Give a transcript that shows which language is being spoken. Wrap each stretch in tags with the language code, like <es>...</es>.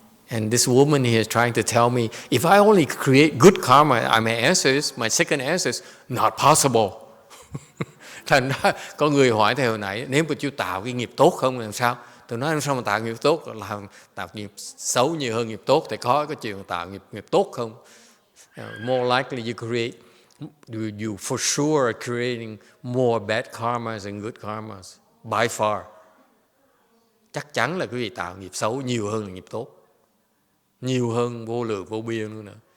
<en>And this woman here is trying to tell me, if I only create good karma, my second answer is not possible.</en> <vi>Thành ra có người hỏi theo hồi nãy, nếu mà chú tạo cái nghiệp tốt không làm sao? Tôi nói làm sao mà tạo nghiệp tốt, làm tạo nghiệp xấu nhiều hơn nghiệp tốt, thì có chuyện tạo nghiệp tốt không?</vi> <en>More likely you create, you for sure are creating more bad karmas than good karmas, by far.</en> <vi>Chắc chắn là quý vị tạo nghiệp xấu nhiều hơn là nghiệp tốt. Nhiều hơn vô lượng vô biên nữa.</vi>